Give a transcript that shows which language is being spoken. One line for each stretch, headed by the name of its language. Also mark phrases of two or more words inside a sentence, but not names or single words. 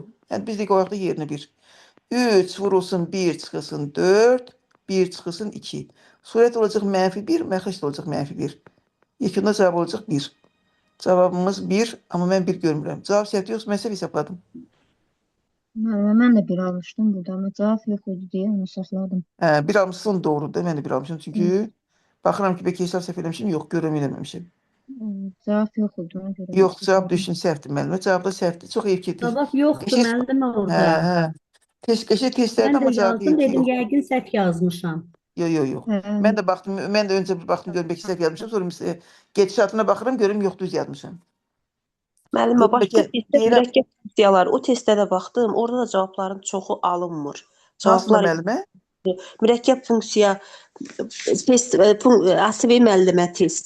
Azerbaijani: Yəni biz də qoyaq da yerinə 1. 3 vurulsun 1 çıxılsın 4, 1 çıxılsın 2. Surət olacaq mənfi 1, məxrəc olacaq mənfi 1. Yekunda cavab olacaq 1. Cavabımız 1, amma mən 1 görmürəm. Cavab səhvdir yoxsa mən səhv hesabladım? Mən də bir almışdım burada ama
Turkish: cevap yok idi diye
Azerbaijani: onu saxladım. Bir almışsın doğrudur. Mən də bir almışım. Çünki baxıram ki, bəlkə hesab səhv eləmişim. Yox, görəməmişim.
Turkish: Cevap yok idi ona göre.
Azerbaijani: Yox, cavab düşün səhvdir müəllimə. Cavab da səhvdir. Çox ev getir. Cavab yoxdur müəllim orada. Qəşəng testlərdə Mən amma də cavab yazdım, yox. dedim yəqin səhv yazmışam.
Turkish: Yok yok yok.
Azerbaijani: Hə,
Turkish: Ben de baktım, ben de önce bir baktım görüm belki
Azerbaijani: səhv yazmışım.
Turkish: Sonra geçişatına bakırım görüm yok
Azerbaijani: düz yazmışım. Müəllimə, Dedim başqa belki testdə deyirəm mürəkkəb funksiyaları, o testdə də baxdım, orada da cavabların çoxu alınmır. hansında Cavablar müəllimə? mürəkkəb funksiya test, ASV müəllimə test.